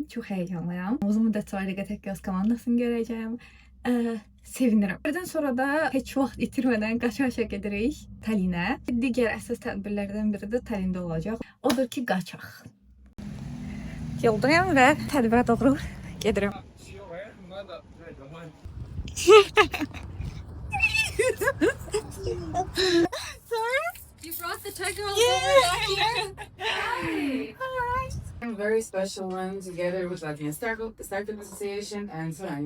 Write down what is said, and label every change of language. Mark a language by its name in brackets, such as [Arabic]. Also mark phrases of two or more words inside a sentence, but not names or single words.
[Azerbaijani] Çok heyecanlıyım. Uzun müddət sonra Riga Tech Girls komandasını görəcəyim. Sevinirim. Buradan sonra da heç vaxt itirmədən qaça-qaça gedirik Tallinnə. Digər əsas tədbirlərdən biri də Tallində olacaq. Odur ki, qaçaq. Yoldayım və tədbirə doğru gedirəm. [English] You brought the Tech Girls over here? Hi. A very special one together with Latvian Startup Association and Sonia.